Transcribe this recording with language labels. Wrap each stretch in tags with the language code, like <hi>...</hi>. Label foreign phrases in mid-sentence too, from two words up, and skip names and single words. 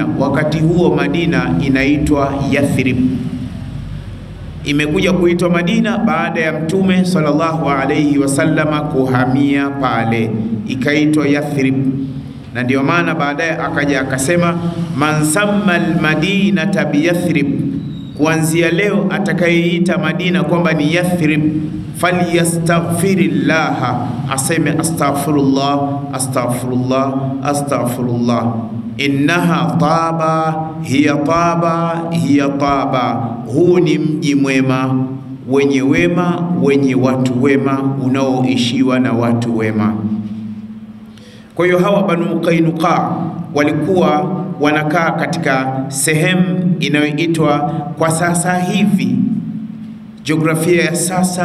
<sw>Wakati huo Madina inaitwa Yathrib. Imekuja kuitwa Madina baada ya Mtume</sw> <ar>صلى الله عليه وسلم</ar> <sw>kuhamia pale, ikaitwa Yathrib. Na ndio maana baadaye akaja akasema,</sw> <ar>من سمى المدينة بيثرب,</ar> <sw>kuanzia leo atakayeita Madina kwamba ni Yathrib, falyastaghfirillah, aseme</sw> <ar>أستغفر الله أستغفر الله أستغفر الله إنها طابة هي طابة هي طابة</ar> <sw>hiya taba, huu ni mji mwema, wenye wema, wenye watu wema, unaoishiwa na watu wema. Kwa hiyo hawa Banu Qainuqa walikuwa wanakaa katika sehemu inayoitwa kwa sasa hivi, jiografia ya sasa,</sw>